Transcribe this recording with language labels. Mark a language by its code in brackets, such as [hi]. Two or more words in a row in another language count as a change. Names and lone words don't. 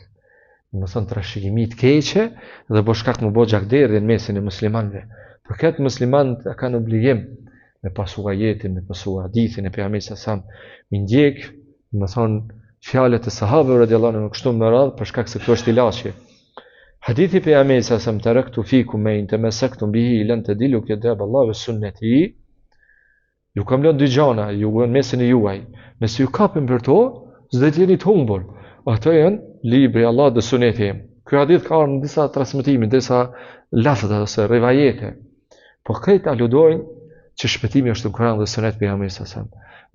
[sq] Më thonë trashëgimi të keqe dhe bo shkak më bo gjakderdhje në mesin e muslimanëve. Për këtë muslimanët kanë obligim me pasu ajetin, me pasu hadithin e pejgamberit [ar] صلى الله عليه وسلم, [sq] me ndjek, më thonë fjalët e sahabëve [ar] رضي الله عنهم [sq] kështu me radhë për shkak se kjo është ilaçi. Hadithi pejgamberit [ar] صلى الله عليه وسلم تركت فيكم ما إن تمسكتم به لن تضلوا كتاب الله وسنتي. [sq] Ju kam lënë dy gjëra, ju në mesin e juaj. Nëse ju kapim për to, s'do të jeni të humbur. Ato janë libri Allah dhe suneti im. Ky hadith ka në disa transmetime, disa lafza ose rivajete. Po këtë aludojnë që shpëtimi është në Kur'an dhe sunet pejgamberit [ar] صلى الله عليه وسلم.